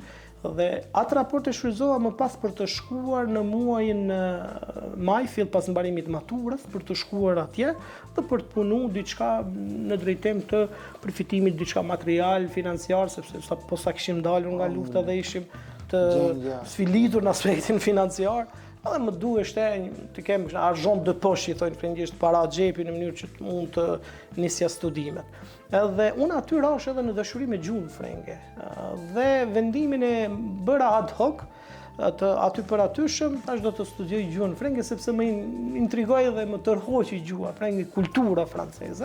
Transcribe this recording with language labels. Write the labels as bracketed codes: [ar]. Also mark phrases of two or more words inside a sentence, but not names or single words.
[sq] Dhe atë raport e shfryzova më pas për të shkuar në muajin maj, fill pas mbarimit maturës, për të shkuar atje dhe për të punu diçka në drejtim të përfitimit diçka material, financiar, sepse posa kishim dalur nga lufta dhe ishim të sfilitur në aspektin financiar. Edhe më duheshte të kem [fr] argent de poche, [sq] i thonë frëngjisht, para xhepi në mënyrë që të mund të nisja studimet. Edhe unë aty rash edhe në dashuri me gjuhën frenge. Dhe vendimin e bëra [la] ad hoc, [sq] aty për atyshëm, tash do të studioj gjuhën frenge sepse më intrigoi dhe më tërhoqi gjuha frenge, kultura franceze.